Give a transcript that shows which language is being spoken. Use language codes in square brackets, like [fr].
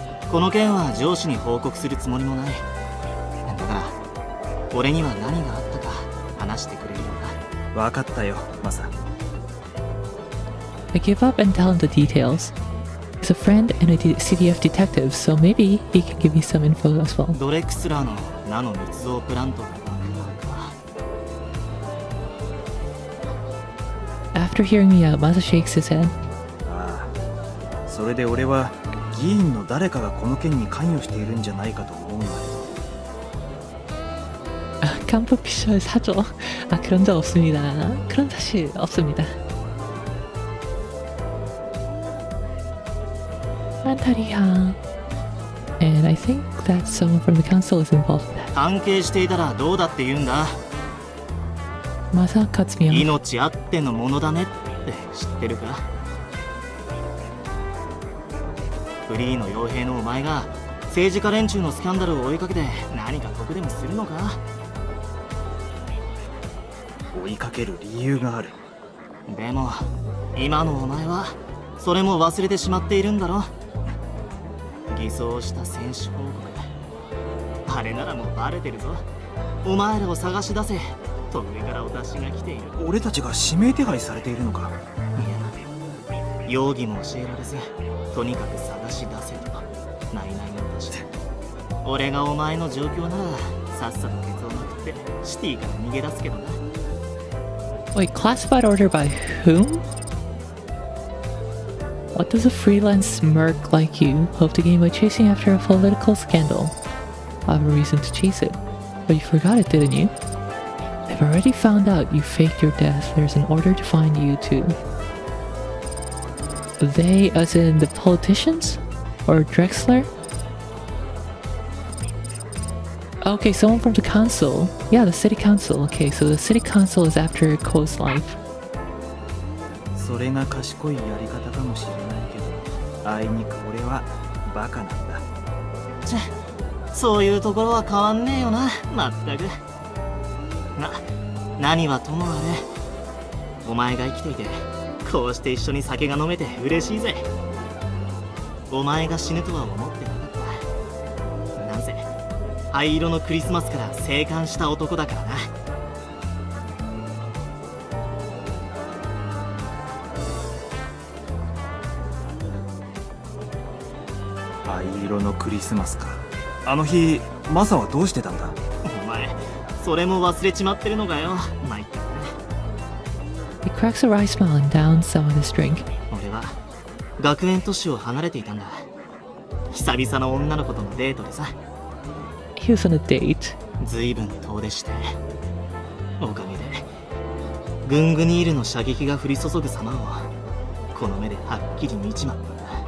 [ja] この件は上司に報告するつもりもない。だから俺には何があったか話してくれるよな。わかったよ、マサ。 [en] I give up and tell him the details. He's a friend and a CDF detective, so maybe he can give me some info as well. [ja] ドレックスラーのナノ密造プラントが爆破か。 [en] After hearing me out, Masa shakes his head. [ja] ああ、それで俺は議員の誰かがこの件に関与しているんじゃないかと思うんだけど。 [ko] 깜빡 피셜 사줘. 아, 그런 적 없습니다. 그런 사실 없습니다. 안타리야. [en] And I think that someone from the council is involved in that. [ja] 関係していたらどうだって言うんだ。 [en] Masa cuts me off. [ja] 命あってのものだねって知ってるか。フリーの傭兵のお前が政治家連中のスキャンダルを追いかけて何か得でもするのか。追いかける理由がある。でも今のお前はそれも忘れてしまっているんだろ。偽装した選手報告、あれならもうバレてるぞ。お前らを探し出せと上からお達しが来ている。俺たちが指名手配されているのか。いや、容疑も教えられずとにかく探し出せと内々の出して、俺がお前の状況ならさっさとケツをまくってシティから逃げ出すけどな。 [en] Wait, classified order by whom? What does a freelance merc like you hope to gain by chasing after a political scandal? I have a reason to chase it. But you forgot it, didn't you? I've already found out you faked your death. There's an order to find you too. They, as in the politicians? Or Drexler? Okay, someone from the council. Yeah, the city council. Okay, so the city council is after Ko's life. [ja] それが賢いやり方かもしれないけど、あいにく俺はバカなんだ。ちゃ、そういうところは変わんねえよな、まったく。何はともあれ、お前が生きていてこうして一緒に酒が飲めて嬉しいぜ。お前が死ぬとは思ってなかった。なんせ灰色のクリスマスから生還した男だからな。灰色のクリスマスか。あの日マサはどうしてたんだ。お前それも忘れちまってるのかよ。参ったね。 [en] He cracks a wry smile and downs some of his drink. [ja] 俺は学園都市を離れていたんだ。久々の女の子とのデートでさ。 [en] He was on a date. [ja] ずいぶん遠出して、おかげでグングニールの射撃が降り注ぐ様をこの目ではっきり見ちまったんだ。